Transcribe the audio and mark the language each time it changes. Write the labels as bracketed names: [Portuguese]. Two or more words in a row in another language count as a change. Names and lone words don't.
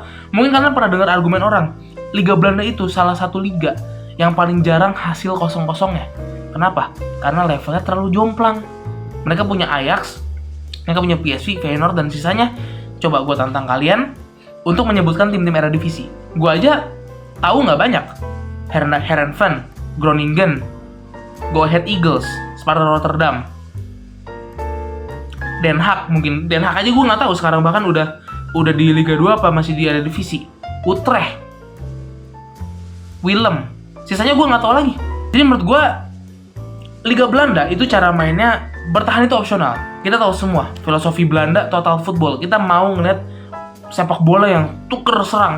[Indonesian] Mungkin kalian pernah dengar argumen orang, Liga Belanda itu salah satu liga yang paling jarang hasil kosong-kosongnya. Kenapa? Karena levelnya terlalu jomplang. Mereka punya Ajax, mereka punya PSV, Feyenoord, dan sisanya. Coba gue tantang kalian untuk menyebutkan tim-tim Eredivisie. Gue aja tahu nggak banyak. Heerenveen, Groningen, Go Ahead Eagles, Sparta Rotterdam, Den Haag mungkin. Den Haag aja gue nggak tahu sekarang, bahkan udah di Liga 2 apa masih di Eredivisie. Utrecht, Willem, sisanya gue nggak tahu lagi. Jadi menurut gue Liga Belanda itu cara mainnya bertahan itu opsional. Kita tahu semua filosofi Belanda [English] total football. [Indonesian] Kita mau ngeliat sepak bola yang tuker serang.